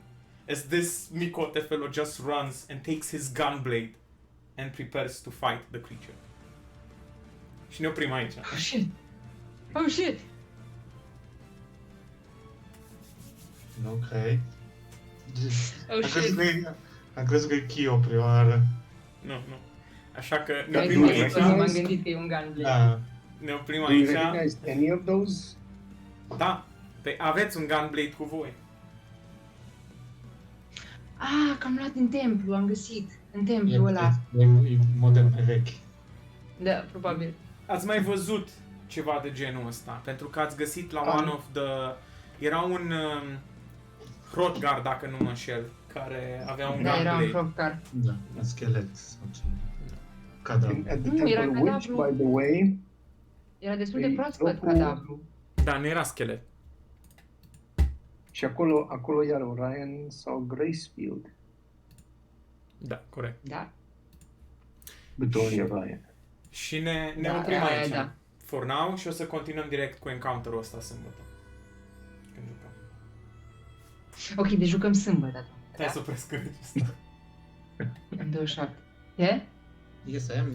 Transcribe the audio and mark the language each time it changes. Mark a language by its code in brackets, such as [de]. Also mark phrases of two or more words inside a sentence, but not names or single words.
[en] As this micote fellow just runs and takes his gunblade and prepares to fight the creature. [ro] Și ne oprim aici. [en] Oh shit! Oh shit! Ok. Oh [ro] Am crezut [en] shit. [ro] că e, am crezut că e Kyo prima oară. Nu, nu. Așa că ne Mai oprim nu, aici. nu. m-am gândit că e un gunblade. Da. Ne oprim [en] Do you [ro] aici. [en] recognize any of those? [ro] Da. Păi aveți un gunblade cu voi. Ah, că am luat în templu, am găsit. În E, templu ăla. e model mai vechi. Da, probabil. Ați mai văzut ceva de genul ăsta, pentru că ați găsit la Am. [en] one of the... [ro] Era un Hrothgar, dacă nu mă înșel, care avea un Da, era un gunblade. Hrothgar. Da, un schelet sau ceva. [en] And [ro] Cadavru. [en] at the [ro] No, era [en] temple which, [ro] cadavru. [en] by the way, [ro] Era destul de Păi, proaspăt locul- cadavru. Da, nu era schelet. și acolo iar Orion sau Gracefield. Da, corect. Da? Victoria Ryan. Și ne Da, oprim aia, aici. da. [en] For now [ro] și o să continuăm direct cu encounter-ul ăsta sâmbătă. Când jucăm. Ok, deci jucăm sâmbătă atunci. Hai să opresc regista. În 27. Ce? [en] Yes, I am